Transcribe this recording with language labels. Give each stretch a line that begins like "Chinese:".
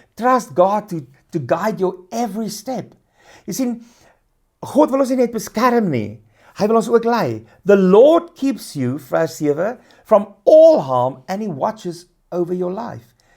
English: Trust God to guide your every step.
Afrikaans: Jy sien, God wil ons nie net beskerm nie, hy wil ons ook lei.
English: The Lord keeps you, vers 7, from all harm and he watches over your life.